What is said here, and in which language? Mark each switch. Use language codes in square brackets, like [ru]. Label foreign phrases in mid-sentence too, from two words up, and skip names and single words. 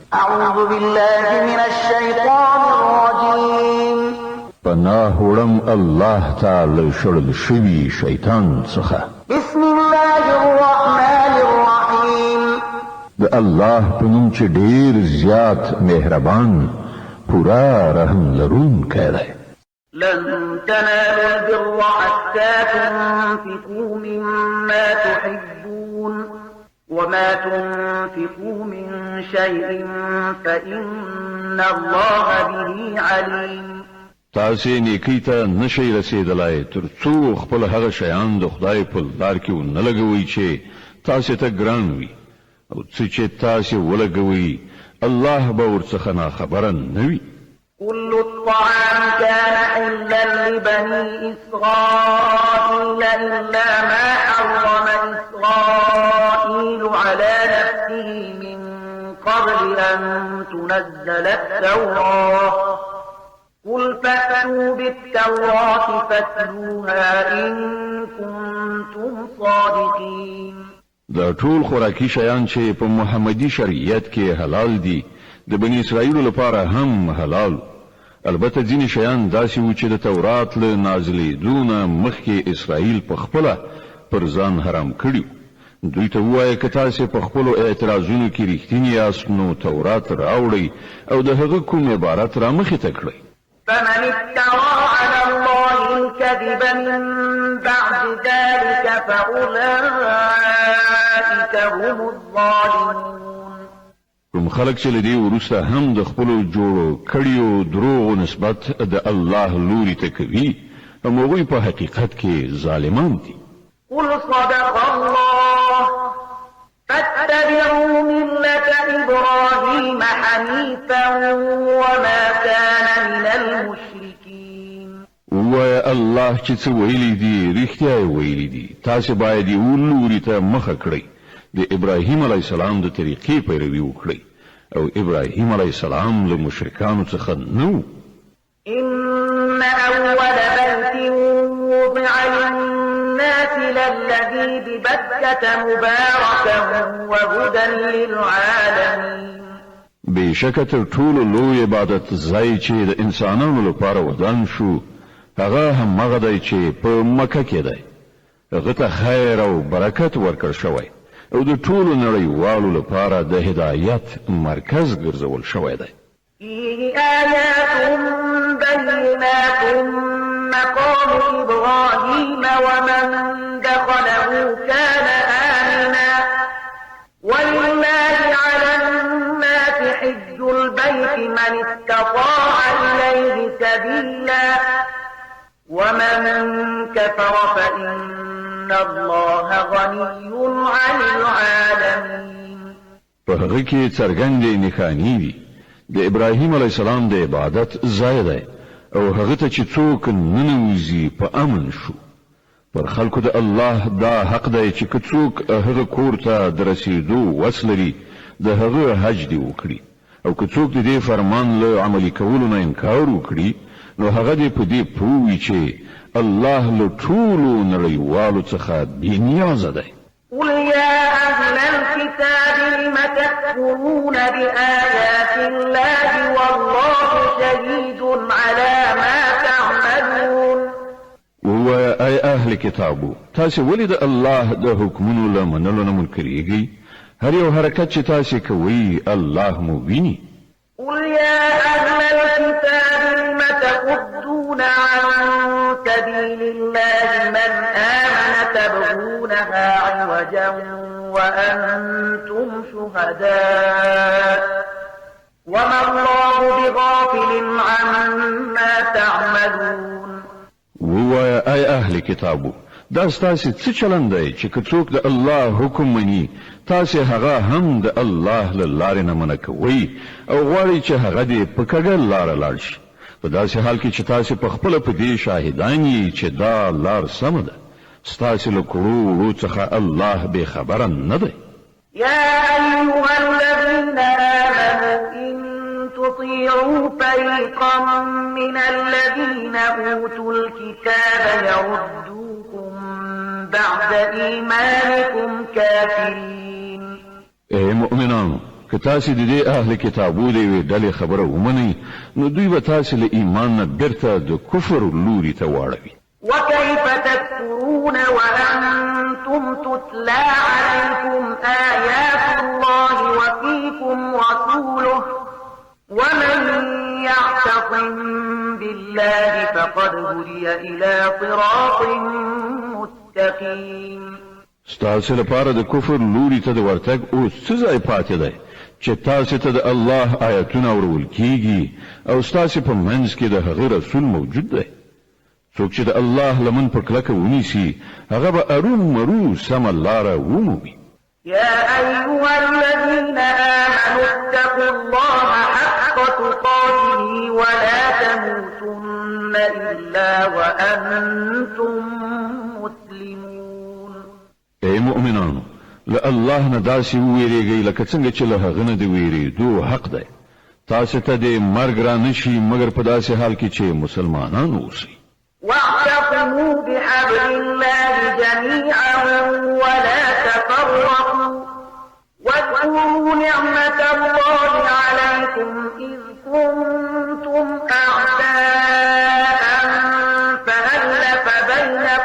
[ar] أعوذ بالله من الشيطان الرجيم. [ps] پناه وړم الله تعالی شړل شوی شیطان څخه. [ar] بسم الله الرحمن الرحيم. [ps] د الله په نوم چې ډیر زیات مهربان پورا رحم لرونکی دی. [ar] لن تنالوا البر حتى تنفقوا مما تحبون وما تنفقوا من شيء فإن الله به عليم. [ps] تاسې نیکی ته نشئ رسیدلای تر څو خپل هغه شیان د خدای په لار کې ونه لګوئ چې تاسې ته ګران وي او څه چې تاسې ولګوئ الله به ورڅخه ناخبره نه وي. [ar] كل الطعام كان حلا لبني إسرائيل إلا ما حرم إسرائيل على نفسه من قبل أن تنزل التوراة قل فأتوا بالتوراة فاتلوها إن كنتم صادقين. [ps] دا ټول خوراکي شیان چې په محمدي شریعت کې حلال دي د بنی اسرائیل لپاره هم حلال. البته ځینې شیان داسې وو چې د تورات له نازلېدونه مخکې اسرائیل په خپله پر ځان حرام کړي. دوی ته ووایه که تاسې په خپلو اعتراضونو کې رښتیني یاست نو تورات راوړئ او د هغه کوم عبارت را مخې ته کړئ. [ar] فمن افترى على الله الكذب من بعد ذلك فأولئك هم الظالمون. [ps] کوم خلک چې لدی وروسته هم د خپلو جوړو کړیو دروغو نسبت د الله لوري ته کوي هم هغوی په حقیقت کې ظالمان دي. [ar] قل صدق الله فاتبعوا ملة إبراهيم حنيفا وما كان من المشركين. [ps] ووایه الله چې څه ویلي دي رښتیا یې ویلي دي. تاسې باید یې ولوري ته مخه کړئ د ابراهیم [ar] علیه السلام [ps] د طریقې پیروي وکړئ او ابراهیم [ar] علیه السلام [ps] له مشرکانو څخه نه و. [ar] إن أول بيت وضع للناس للذي ببكة مباركا وهدى للعالمين. [ps] بېشکه تر ټولو لوی عبادت ځای چې د انسانانو لپاره ودان شو هغه همغه دی چې په مکه کې دی. هغه ته خیر او برکت ورکړ شوی او د ټولو نړیوالو لپاره د هدایت مرکز ګرځول شوی دی. [ar] فيه آيات بينات مقام إبراهيم ومن دخله كان آمنا ولله على الناس حج البيت من استطاع إليه سبيلا ومن كفر فإن الله غني عن العالمين. [ps] په هغه کې څرګندې نښانې دي د ابراهیم [ar] علیه السلام [ps] د عبادت ځای دی او هغه ته چې څوک ننوځي په امن شو. پر خلکو د الله دا حق دی چې که څوک هغه کور ته د رسیدو وس لري د هغه حج دی وکړي او که څوک د دې فرمان له عملي کولو نه انکار وکړي نو هغه دې په دې پوه وي چې الله له ټولو نړیوالو څخه بېنیازه دی. [ar] قل يا أهل الكتاب لم تكفرون بآيات الله والله شهيد على ما تعملون. [ps] ووایه ای اهل کتابو تاسې ولې د الله د حکمونو له منلو نه منکرېږئ؟ هر یو حرکت چې تاسې کوئ الله مو ویني. [ar] قل يا أهل الكتاب لم تصدون عن سبيل الله من آمن تبغونها عوجا وأنتم شهداء وما الله بغافل عما تعملون. [ps] ووایه ای اهل کتابو دا ستاسې څه چلند دی چې که څوک د الله حکم مني تاسې هغه هم د الله له لارې نه منع کوئ او غواړئ چې هغه دې په کږه لاره لاړ شي په داسې حال کې چې تاسې په خپله په دې شاهدان یې چې دا لار سمه ده. ستاسې له کړو وړو څخه الله بې خبره نه دی. [ar] يا أيها الذين آمنوا إن تطيعوا فريقا من الذين أوتوا الكتاب يردوكم بعد إيمانكم كافرين. [ps] اے مؤمنانو که تاسو د دې اهل کتابو دی ډلې خبره ومنئ نو دوی به تاسو له ایمان نه بیرته د کفر لوري ته واړوي. [ar] وكيف تكفرون وأنتم تتلى عليكم آيات الله وفيكم رسوله ومن يعتصم بالله فقد هدي إلى صراط مستقيم. [ps] ستاسو لپاره د کفر لوري ته د ورتګ اوس څه ځای پاتې دی چې تاسو ته د الله آیاتونه اورول کیږي او ستاسو په منځ کې د هغه رسول موجود دی. څوک چې د الله لمن په کلکه ونیسي هغه به ارومرو سم لاره ومومي. [ar] يا أيها الذين آمنوا اتقوا الله حق تقاته ولا تموتن إلا وأنتم مسلمون. [ps] اے مؤمنانو له الله نه داسې وویریږئ لکه څنګه چې له هغه نه د ویریدو حق دی. تاسو ته د مرګ را نشي مګر په داسې حال کې چې مسلمانان اوسئ. [ar] واعتصموا بحبل الله جميعا ولا تفرقوا واذكروا نعمة الله عليكم إذ كنتم أعداء فألف بين